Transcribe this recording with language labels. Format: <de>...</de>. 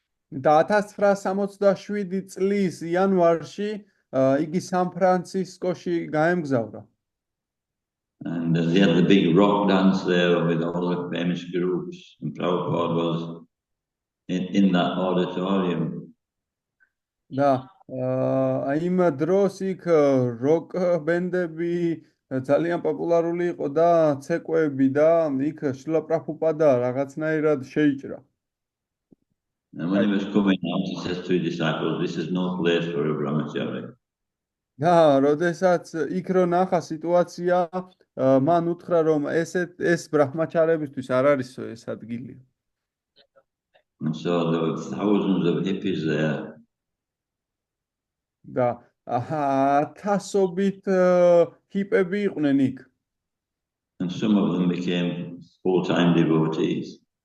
<ka>და 1967 წლის იანვარში იგი სან-ფრანცისკოში გაემგზავრა.</ka> <en>And they had the big rock dance there with all the famous groups, and Prabhupada was in that auditorium.</en> <ka>და იმ დროს იქ როკ ბენდები ძალიან პოპულარული იყო და ცეკვები და იქ შრილა პრაბჰუპადა რაღაცნაირად შეიჭრა.</ka> <en>And when he was coming out, he says to his disciples, this is no place for a brahmachari.</en> <ka>და როდესაც იქ რო ნახა სიტუაცია, მან უთხრა რომ ეს ბრაჰმაჩარებისთვის არ არისო ეს ადგილი.</ka> <en>And so there were thousands of hippies there.</en> <ka>და ათასობით ჰიპები იყვნენ იქ.</ka> <en>And some of them became full-time devotees.</en>